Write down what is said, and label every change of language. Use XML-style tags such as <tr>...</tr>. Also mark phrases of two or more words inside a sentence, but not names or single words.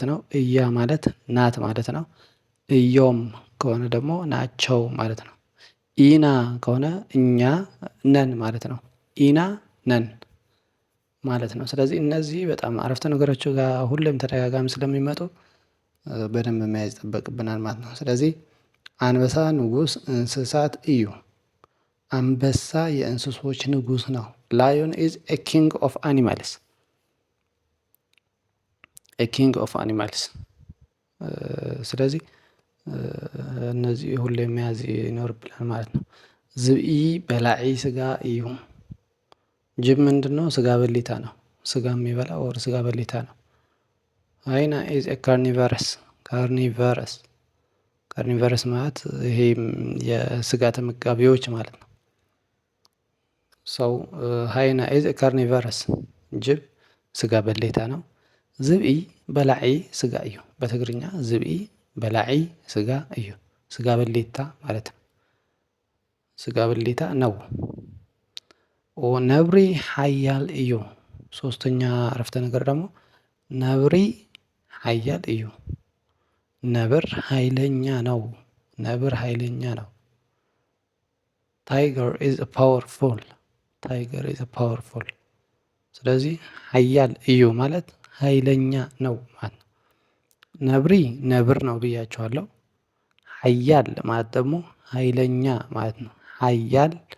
<am>ነው። እያ ማለት ናት ማለት ነው። እዮም ከሆነ ደግሞ ናቸው ማለት ነው። ኢና ከሆነ እኛ ነን ማለት ነው። ኢና ነን ማለት ነው። ስለዚህ እነዚህ በጣም አረፍተ ነገሮች ጋር ሁሌም ተደጋጋሚ ስለሚመጡ በደንብ መያዝ ይጠበቅብናል ማለት ነው። ስለዚህ</am> <ti>አንበሳ ንጉስ እንስሳት እዩ።</ti> <am>አንበሳ የእንስሶች ንጉስ ነው።</am> <en>Lion is a king of animals። A king of animals።</en> <am>ስለዚህ እነዚህ ሁሌም መያዝ ይኖርብናል ማለት ነው።</am> <ti>ዝብኢ በላዒ ስጋ እዩ።</ti> <am>ጅብ ምንድን ነው? ስጋ በሊታ ነው። ስጋ የሚበላ ወር ስጋ በሊታ ነው።</am> <en>Hyena is a carnivorous።</en> <am>ካርኒቨረስ፣ ካርኒቨረስ ማለት ይሄ የስጋ ተመጋቢዎች ማለት ነው። ሰው</am> <en>Hyena is a carnivorous፣</en> <am>ጅብ ስጋ በሊታ ነው።</am> <ti>ዝብኢ በላዒ ስጋ እዩ።</ti> <am>በትግርኛ</am> <ti>ዝብኢ በላዒ ስጋ እዩ።</ti> <am>ስጋ በሊታ ማለት ነው። ስጋ በሊታ ነው።</am> <ti>ነብሪ ሓያል እዩ።</ti> <am>ሶስተኛ አረፍተ ነገር ደግሞ</am> <ti>ነብሪ ሓያል እዩ።</ti> <am>ነብር ኃይለኛ ነው። ነብር ኃይለኛ ነው።</am> <en>Tiger is powerful። Tiger is powerful።</en> <am>ስለዚህ</am> <ti>ኃያል እዩ</ti> <am>ማለት ኃይለኛ ነው ማለት ነው። ነብሪ ነብር ነው ብያቸዋለሁ። ኃያል ማለት ደግሞ ኃይለኛ ማለት ነው። ኃያል</am>